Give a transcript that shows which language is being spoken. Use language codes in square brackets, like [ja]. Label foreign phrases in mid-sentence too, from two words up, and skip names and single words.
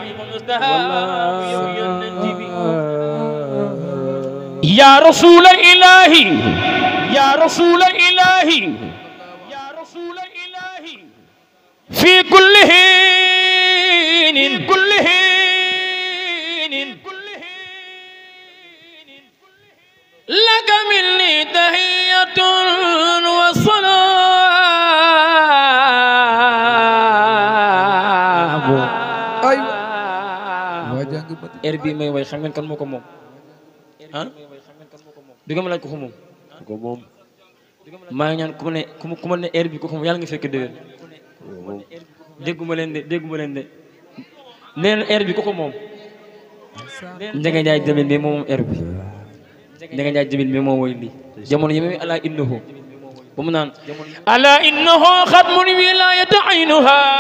[ar] يا رسول الإله يا رسول الإله يا رسول الإله في كل حين كل حين لك مني تحية والسلام [wo] ay waaja nga Madina heure bii may way xam ngeen kan moo ko moom ah du nga ma laaj ko ko moom maa ngi ñaan ku ma ne heure bi ko moom yàlla nga fekk déwén dégguma leen de nee na heure bi ko moom Ndiaga Ndiaye Jamil mi moom heure bi Ndiaga Ndiaye Jamil mi moo woy lii jamono yi may [ar] ألا إنه [wo] ba mu naan [ar] ألا إنه ختم الولاية عينها